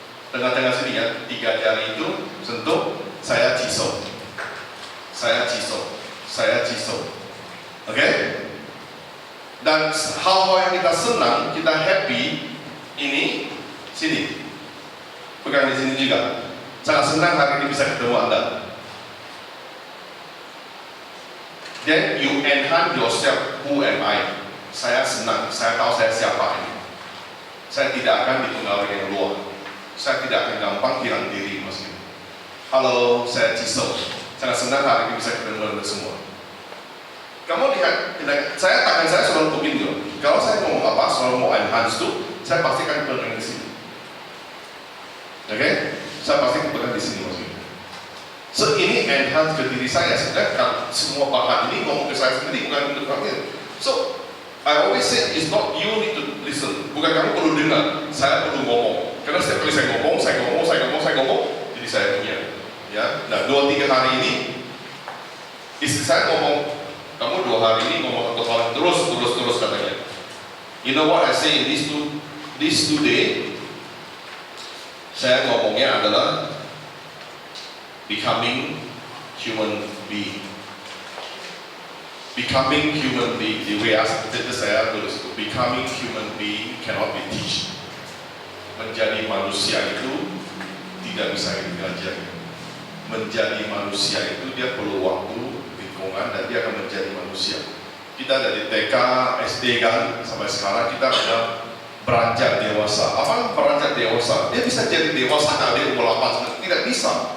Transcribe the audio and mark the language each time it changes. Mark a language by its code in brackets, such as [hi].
[id] Tengah-tengah sini ya, 3 jari itu sentuh, saya jisou. Saya jisou. Saya jisou. Oke? Dan hal-hal yang kita senang, kita happy, ini sini. Pegang di sini juga. Sangat senang hari ini bisa ketemu Anda. [en] Then you enhance yourself, who am I? [id] Saya senang, saya tahu saya siapa ini. Saya tidak akan dipengaruhi yang luar. Saya tidak akan gampang hilang diri, Mas. Halo, saya Jisoo. Sangat senang hari ini bisa ketemu Anda semua. Kamu lihat, saya tangan saya selalu begini. Kalau saya ngomong apa, selalu mau enhance tuh, saya pasti akan pegang di sini. Oke? Saya pasti pegang di sini, Mas. So ini enhance ke diri saya, sedangkan semua bahan ini ngomong ke saya sendiri, bukan untuk kamu. [en] So I always say it's not you need to listen, [id] bukan kamu perlu dengar, saya perlu ngomong. Karena setiap kali saya ngomong, jadi saya punya. Ya, nah 2-3 hari ini istri saya ngomong, kamu 2 hari ini ngomong 1 hal terus katanya. [en] You know what I say in this two day? [id] Saya ngomongnya adalah [en] becoming human being. Becoming human being. [id] Di WA saya tulis, [en] becoming human being cannot be taught. [id] Menjadi manusia itu tidak bisa diajarkan. Menjadi manusia itu dia perlu waktu, lingkungan, dan dia akan menjadi manusia. Kita dari TK, SD kan, sampai sekarang kita sudah beranjak dewasa. Apa beranjak dewasa? Dia bisa jadi dewasa kalau dia umur 8, tidak bisa.